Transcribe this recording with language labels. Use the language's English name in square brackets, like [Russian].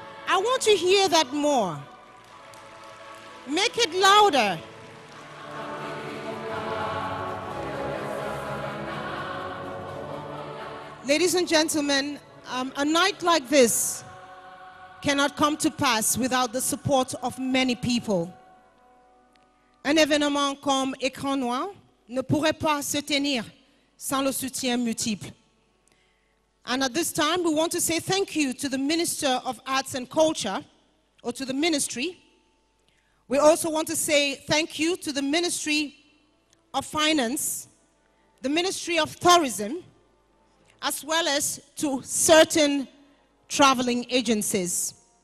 [English] I want to hear that more. Make it louder. Ladies and gentlemen, a night like this cannot come to pass without the support of many people. [French] Un événement comme Écran Noir ne pourrait pas se tenir sans le soutien multiple. [English] And at this time, we want to say thank you to the Minister of Arts and Culture, or to the Ministry. We also want to say thank you to the Ministry of Finance, the Ministry of Tourism, as well as to certain traveling agencies.